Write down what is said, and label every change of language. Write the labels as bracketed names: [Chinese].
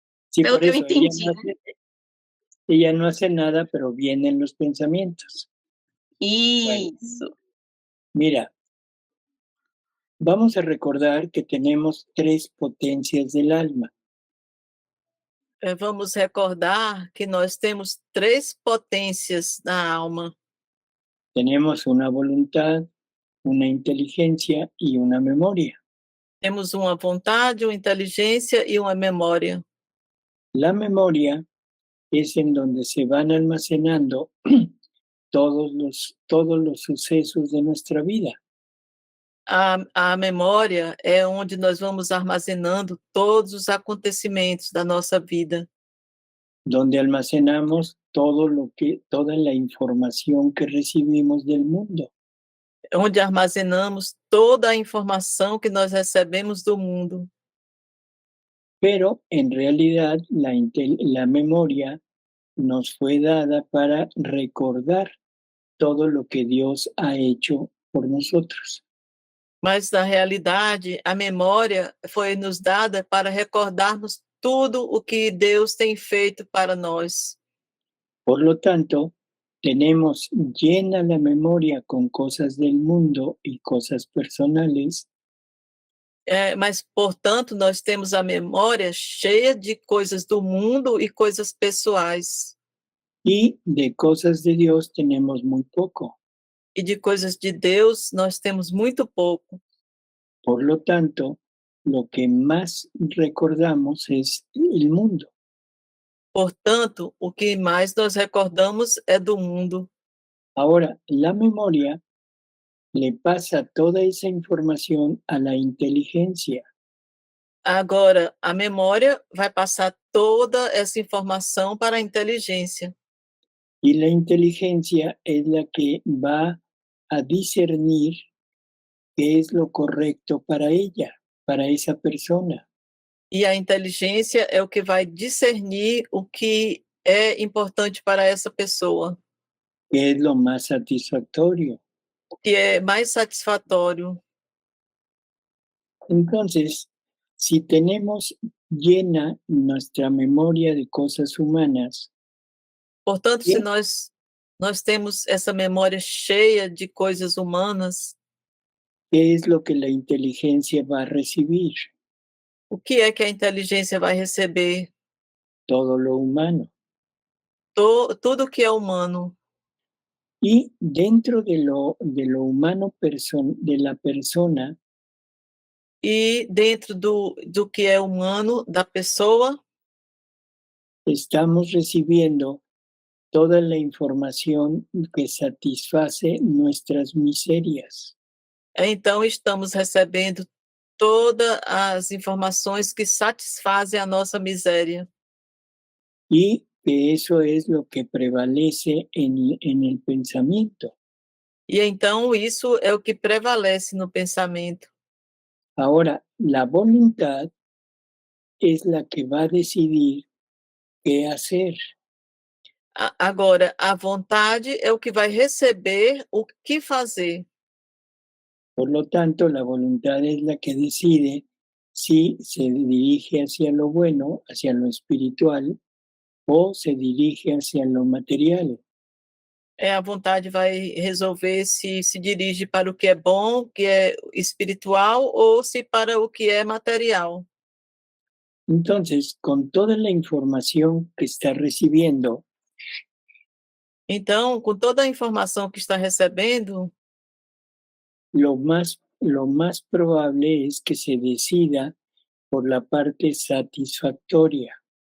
[Spanish] sí, [Portuguese] Pelo por que eu [Spanish] eso [Portuguese] entendi. [Spanish] ella no hace nada, pero vienen los pensamientos. [Portuguese] Isso. [Spanish] Mira, vamos a recordar que tenemos 3 potencias del alma. [Portuguese] Vamos recordar que nós temos 3 potências na alma. [Spanish] Tenemos una voluntad, una inteligencia y una memoria. [Portuguese] Temos uma vontade, uma inteligência e uma memória. [Spanish] La memoria es en donde se van almacenando todos los sucesos de nuestra vida. [Portuguese] A memória é onde nós vamos armazenando todos os acontecimentos da nossa vida, [Spanish] Donde almacenamos toda la información que recibimos del mundo. [Portuguese] onde armazenamos toda a informação que nós recebemos do mundo. [Spanish] Pero en realidad la memoria nos fue dada para recordar todo lo que Dios ha hecho por nosotros. [Portuguese] Mas, na realidade, a memória foi nos dada para recordarmos tudo o que Deus tem feito para nós. [Spanish] Por lo tanto, tenemos llena la memoria con cosas del mundo y cosas personales, [Portuguese] Mas, portanto, nós temos a memória cheia de coisas do mundo e coisas pessoais. [Spanish] y de cosas de Dios tenemos muy poco. [Portuguese] E de coisas de Deus nós temos muito pouco. [Spanish] Por lo tanto, lo que más recordamos es el mundo. [Portuguese] Portanto, o que mais nós recordamos é do mundo. [Spanish] Ahora, la memoria le pasa toda esa información a la inteligencia. [Portuguese] Agora, a memória vai passar toda essa informação para a inteligência. [Spanish] Y la inteligencia es la que va a discernir qué es lo correcto para ella, para esa persona. [Portuguese] E a inteligência é o que vai discernir o que é importante para essa pessoa, [Spanish] ¿Qué es lo más satisfactorio? [Portuguese] o que é mais satisfatório. [Spanish] Entonces, si tenemos llena nuestra memoria de cosas humanas, [Portuguese] Portanto, se Sim. nós temos essa memória cheia de coisas humanas, [Spanish] ¿qué es lo que la inteligencia va a recibir? [Portuguese] o que é que a inteligência vai receber? [Spanish] Todo lo humano. [Portuguese] Tudo que é humano. [Spanish] Y dentro de lo humano de la persona, [Portuguese] E dentro do que é humano, da pessoa, [Spanish] estamos recibiendo toda la información que satisface nuestras miserias. [Portuguese] então estamos recebendo todas as informações que satisfazem a nossa miséria. [Spanish] Y que eso es lo que prevalece en el pensamiento. [Portuguese] E então isso é o que prevalece no pensamento. [Spanish] Ahora, la voluntad es la que va a decidir qué hacer. [Portuguese] Agora, a vontade é o que vai receber o que fazer. [Spanish] Por lo tanto, la voluntad es la que decide si se dirige hacia lo bueno, hacia lo espiritual, o se dirige hacia lo material. [Portuguese] A vontade vai resolver se dirige para o que é bom, que é espiritual, ou se para o que é material. [Spanish] Entonces, con toda la información que está recibiendo, [Portuguese] Então, com toda a informação que está recebendo, [Spanish] lo más probable es que se decida por la parte satisfactoria.